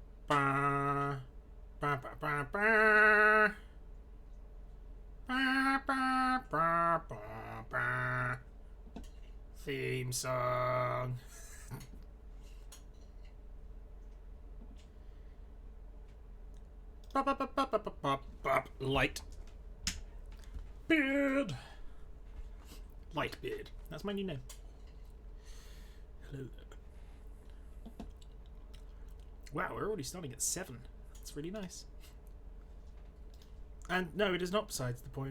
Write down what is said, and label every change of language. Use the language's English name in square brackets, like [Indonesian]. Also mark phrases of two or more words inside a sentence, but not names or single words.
[English] Ba, ba, ba, ba, ba. Ba, ba, ba, ba, ba. Theme song. Ba, ba, ba, ba, ba, ba, ba, ba. Light beard. Lightbeard. That's my new name. Hello there. Wow, we're already starting at 7. That's really nice. And no, it is not besides the point.